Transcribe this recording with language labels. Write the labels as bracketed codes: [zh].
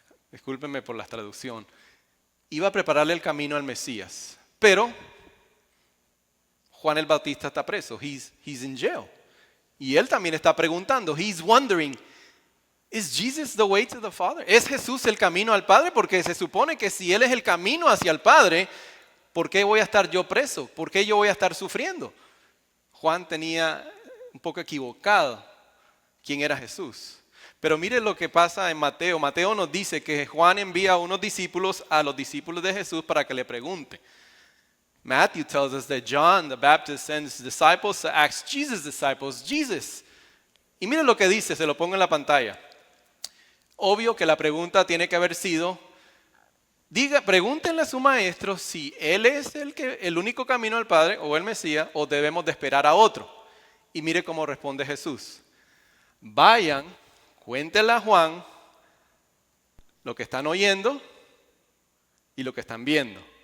[es] Discúlpenme por la traducción. Iba a prepararle el camino al Mesías, pero Juan el Bautista está preso. [en] He's in jail. [es] Y él también está preguntando. [en] He's wondering, is Jesus the way to the Father? [es] ¿Es Jesús el camino al Padre? Porque se supone que si Él es el camino hacia el Padre, ¿por qué voy a estar yo preso? ¿Por qué yo voy a estar sufriendo? Juan tenía un poco equivocado quién era Jesús. Pero mire lo que pasa en Mateo. Mateo nos dice que Juan envía a unos discípulos a los discípulos de Jesús para que le pregunten. [en] Matthew tells us that John the Baptist sends disciples to ask Jesus' disciples, Jesus. [es] Y mire lo que dice, se lo pongo en la pantalla. Obvio que la pregunta tiene que haber sido, pregúntenle a su maestro si él es el único camino al Padre o el Mesías o debemos de esperar a otro. Y mire cómo responde Jesús. Vayan, cuéntenle a Juan lo que están oyendo y lo que están viendo.